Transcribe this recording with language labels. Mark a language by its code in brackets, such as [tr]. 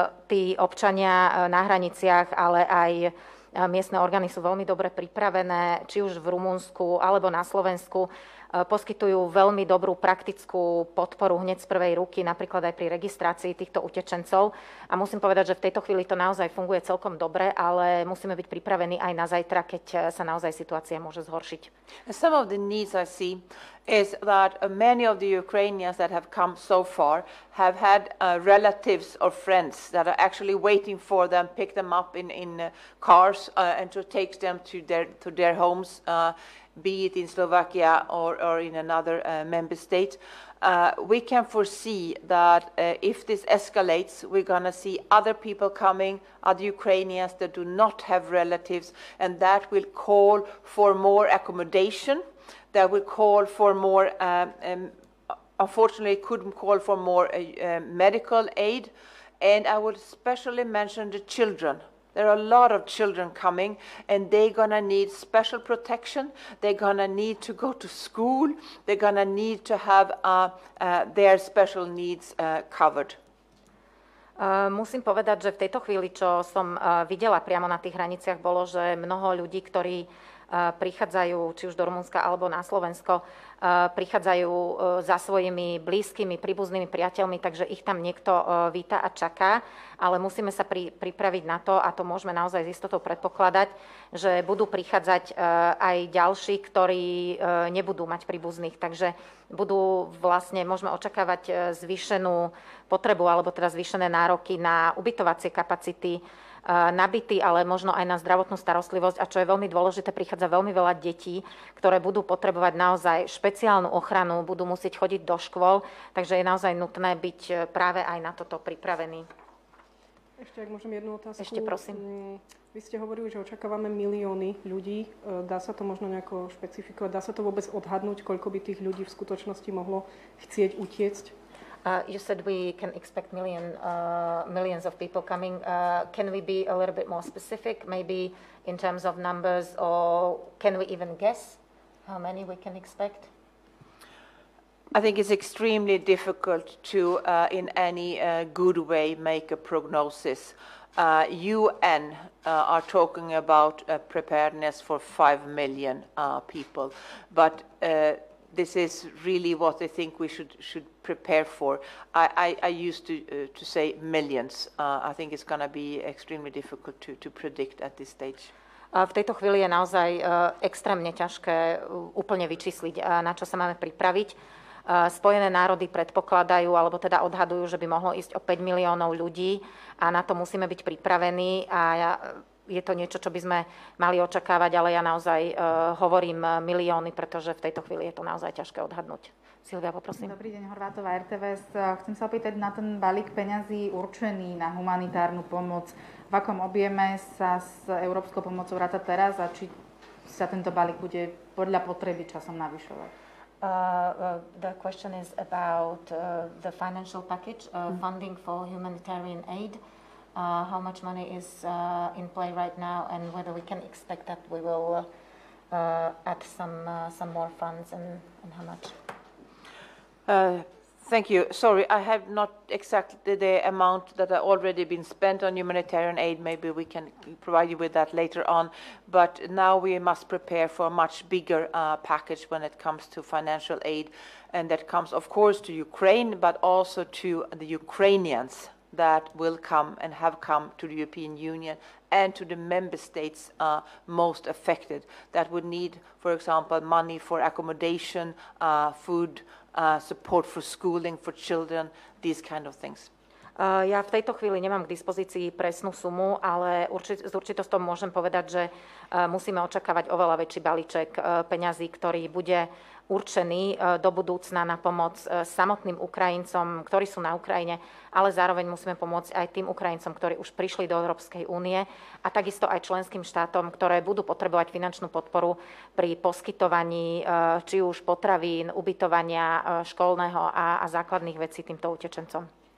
[sk] Tí občania na hraniciach, ale aj miestne orgány sú veľmi dobre pripravené, či už v Rumunsku alebo na Slovensku. Poskytujú veľmi dobrú praktickú podporu hneď z prvej ruky, napríklad aj pri registrácii týchto utečencov. A musím povedať, že v tejto chvíli to naozaj funguje celkom dobre, ale musíme byť pripravení aj na zajtra, keď sa naozaj situácia môže zhoršiť. [en] Some of the needs I see is that many of the Ukrainians that have come so far have had relatives or friends that are actually waiting for them, pick them up in cars and to take them to their homes, be it in Slovakia or in another member state. We can foresee that if this escalates, we're going to see other people coming, other Ukrainians that do not have relatives, and that will call for more accommodation, that will call for more, unfortunately couldn't call for more medical aid, and I would especially mention the children. There are a lot of children coming, and they're going to need special protection. They're going to need to go to school. They're going to need to have their special needs covered. [sk] Musím povedať, že v tejto chvíli, čo som videla priamo na tých hraniciach, bolo, že mnoho ľudí, ktorí prichádzajú či už do Rumunska alebo na Slovensko, prichádzajú za svojimi blízkymi, príbuznými priateľmi, takže ich tam niekto víta a čaká, ale musíme sa pripraviť na to, a to môžeme naozaj s istotou predpokladať, že budú prichádzať aj ďalší, ktorí nebudú mať príbuzných, takže budú vlastne, môžeme očakávať zvýšenú potrebu alebo teda zvýšené nároky na ubytovacie kapacity, nabitý, ale možno aj na zdravotnú starostlivosť. A čo je veľmi dôležité, prichádza veľmi veľa detí, ktoré budú potrebovať naozaj špeciálnu ochranu, budú musieť chodiť do škôl, takže je naozaj nutné byť práve aj na toto pripravený. Ešte, ak môžem jednu otázku. Ešte, prosím. Vy ste hovorili, že očakávame milióny ľudí. Dá sa to možno nejako špecifikovať? Dá sa to vôbec odhadnúť, koľko by tých ľudí v skutočnosti mohlo chcieť utiecť? [en] You said we can expect millions of people coming. Can we be a little bit more specific, maybe in terms of numbers, or can we even guess how many we can expect? I think it's extremely difficult to, in any good way, make a prognosis. UN are talking about preparedness for 5 million people, but this is really what I think we should prepare for. I used to say millions. I think it's going to be extremely difficult to predict at this stage. [sk] V tejto chvíli je naozaj extrémne ťažké úplne vyčísliť, na čo sa máme pripraviť. Spojené národy predpokladajú, alebo teda odhadujú, že by mohlo ísť o 5 miliónov ľudí a na to musíme byť pripravení a je to niečo, čo by sme mali očakávať, ale ja naozaj hovorím milióny, pretože v tejto chvíli je to naozaj ťažké odhadnúť. Silvia, poprosím. Dobrý deň, Horvátová, RTVS. Chcem sa opýtať na ten balík peňazí určený na humanitárnu pomoc. V akom objeme sa s európskou pomocou ráta teraz a či sa tento balík bude podľa potreby časom navyšovať? [en] The question is about the financial package, funding for humanitarian aid. How much money is in play right now, and whether we can expect that we will add some more funds, and how much? Thank you. Sorry, I have not exactly the amount that have already been spent on humanitarian aid. Maybe we can provide you with that later on. But now we must prepare for a much bigger package when it comes to financial aid. And that comes, of course, to Ukraine, but also to the Ukrainians that will come and have come to the European Union and to the member states most affected that would need, for example, money for accommodation, food, support for schooling for children, these kind of things. [sk] Ja v tejto chvíli nemám k dispozícii presnú sumu, ale s určitosťou môžem povedať, že musíme očakávať oveľa väčší balíček peňazí, ktorý bude určený do budúcna na pomoc samotným Ukrajincom, ktorí sú na Ukrajine, ale zároveň musíme pomôcť aj tým Ukrajincom, ktorí už prišli do Európskej únie a takisto aj členským štátom, ktoré budú potrebovať finančnú podporu pri poskytovaní či už potravín, ubytovania, školného a základných vecí týmto utečencom.